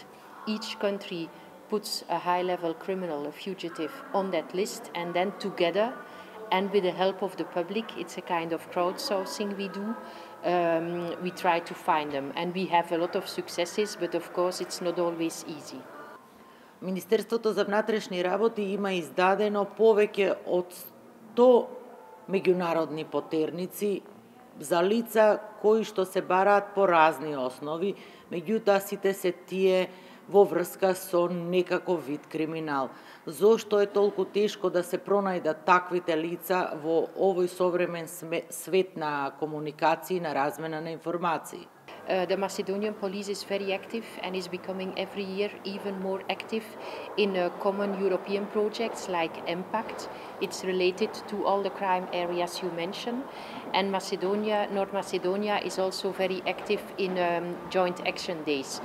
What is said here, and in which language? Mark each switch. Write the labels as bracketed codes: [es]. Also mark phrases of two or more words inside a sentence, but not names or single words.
[en] Each country puts a high-level criminal, a fugitive, on that list, and then together, and with the help of the public, it's a kind of crowdsourcing we do, we try to find them. And we have a lot of successes, but of course it's not always easy. [mk] Министерството за внатрешни работи има издадено повеќе од 100 меѓународни потерници за лица кои што се бараат по разни основи, меѓутоа сите се тие во врска со некаков вид криминал. Зошто е толку тешко да се пронајдат таквите лица во овој современ свет на комуникации, на размена на информации? [en] The Macedonian police is very active and is becoming every year even more active in common European projects like Impact. It's related to all the crime areas you mentioned. And North Macedonia is also very active in joint action days.